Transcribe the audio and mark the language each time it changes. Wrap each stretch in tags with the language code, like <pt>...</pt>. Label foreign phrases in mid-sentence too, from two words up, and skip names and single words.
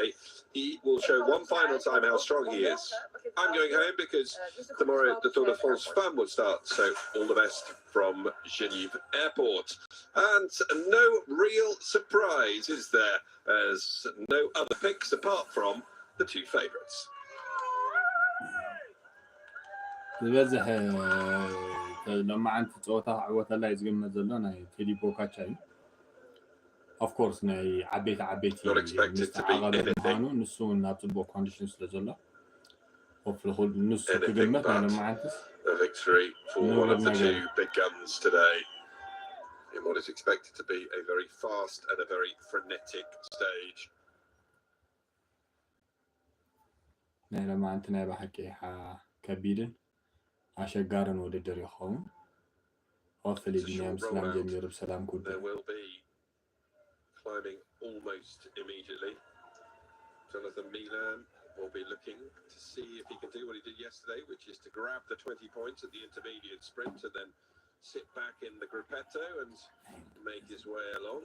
<en>He will show one final time how strong he is. I'm going home because tomorrow the Tour de France Femme will start, so all the best from Genève Airport. And no real surprise, is there, as no other picks apart from the two favourites.</en> <ti>ዝበዝሕ ለማዓንቲ ፀወታ ዕወተላ ዝግመት ዘሎ ናይ ቴዲ ፖጋቻር እዩ</ti> <en>of course</en> <ti>ናይ ዓበይቲ ምስተዓቐበ ምዃኑ ንሱ ናብ ፅቡቅ ኮንዲሽን ስለ ዘሎ hopefully ንሱ ክግመት ናይ ለማዓንትስ</ti> <en>a victory for one of the two big guns today in what is expected to be a very fast and a very frenetic stage.</en> <ti>ናይ ለማዓንቲ ናይ ብሓቂ ከቢድን ኣሸጋርን ውድድር ይኸውን hopefully ቢንያም ሰላም ጀሚሩ ሰላም ኩሉ</ti> <en>there will be climbing almost immediately. Jonathan Milan will be looking to see if he can do what he did yesterday, which is to grab the 20 points at the intermediate sprint and then sit back in the gruppetto and make his way along.</en>